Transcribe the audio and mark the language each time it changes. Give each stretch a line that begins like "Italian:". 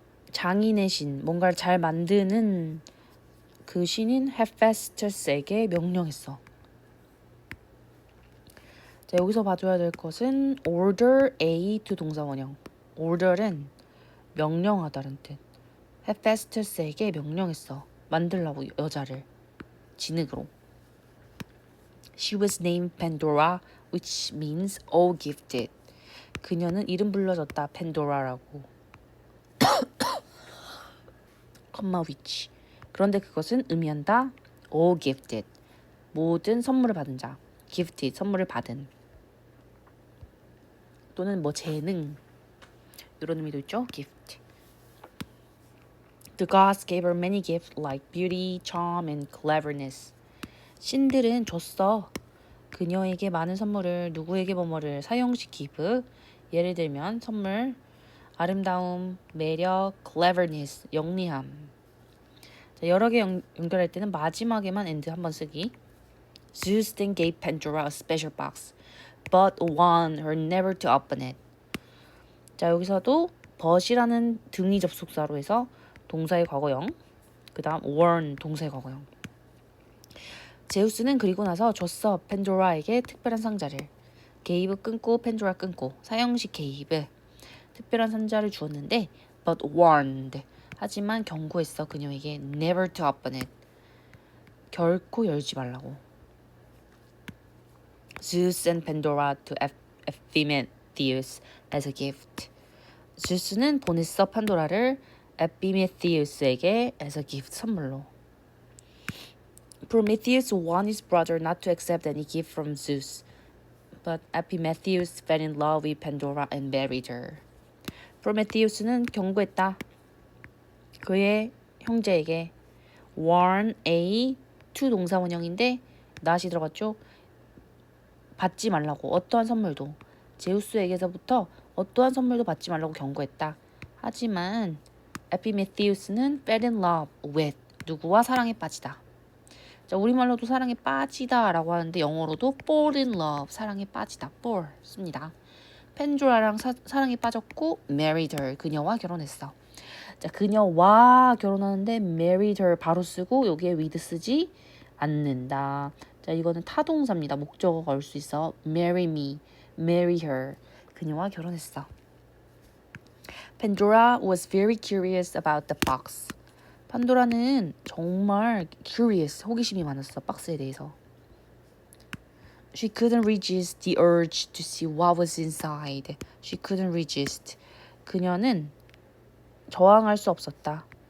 Korean: 장인의 신, 뭔가를 잘 만드는 그 신인 헤페스토스에게 명령했어. 여기서 봐줘야 될 것은
English: order A to
Korean: 동사 원형. order은 명령하다는 뜻. 헤페스토스에게 명령했어. 만들라고 여자를 진흙으로.
English: She was named Pandora, which means all gifted.
Korean: 그녀는 이름 불러졌다. 펜도라라고. 컴마 which. 그런데 그것은 의미한다.
English: all gifted.
Korean: 모든 선물을 받은 자. gifted. 선물을 받은. 또는 뭐 재능. 이런 의미도 있죠. gift.
English: The gods gave her many gifts like beauty, charm, and cleverness.
Korean: 신들은 줬어. 그녀에게 많은 선물을 누구에게 뭐뭐를 사용식 give. 예를 들면 선물, 아름다움, 매력, cleverness, 영리함. 자, 여러 개 연결할 때는 마지막에만 and 한번 쓰기.
English: Zeus then gave Pandora a special box, but warned her never to open it.
Korean: 자, 여기서도 but이라는 등위 접속사로 해서 동사의 과거형, 그 다음 warn 동사의 과거형. 제우스는 그리고 나서 줬어. 펜도라에게 특별한 상자를. gave 끊고 펜도라 끊고 사형식 gave. 특별한 상자를 주었는데
English: but warned.
Korean: 하지만 경고했어. 그녀에게
English: never to open it.
Korean: 결코 열지 말라고.
English: Zeus and Pandora to Epimetheus as a gift.
Korean: zeus는 보냈어. 판도라를 에피메티우스에게
English: as a gift
Korean: 선물로.
English: Prometheus warned his brother not to accept any gift from Zeus, but Epimetheus fell in love with Pandora and married her.
Korean: 프로메테우스는 경고했다. 그의 형제에게
English: warn a to
Korean: 동사 원형인데 not이 들어갔죠. 받지 말라고 어떠한 선물도 제우스에게서부터 어떠한 선물도 받지 말라고 경고했다. 하지만 에피메티우스는
English: fell in love with
Korean: 누구와 사랑에 빠지다. 자, 우리말로도 사랑에 빠지다라고 하는데 영어로도
English: fall in love
Korean: 사랑에 빠지다 fall 씁니다. 펜조라랑 사랑에 빠졌고
English: married her
Korean: 그녀와 결혼했어. 자, 그녀와 결혼하는데
English: married her
Korean: 바로 쓰고 여기에 with 쓰지 않는다. 자, 이거는 타동사입니다. 목적어가 올 수 있어.
English: marry me, marry her
Korean: 그녀와 결혼했어.
English: Pandora was very curious about the box.
Korean: 판도라는 정말 curious, 호기심이 많았어. 박스에 대해서.
English: She couldn't resist the urge to see what was inside. She couldn't resist.
Korean: 그녀는 저항할 수 없었다.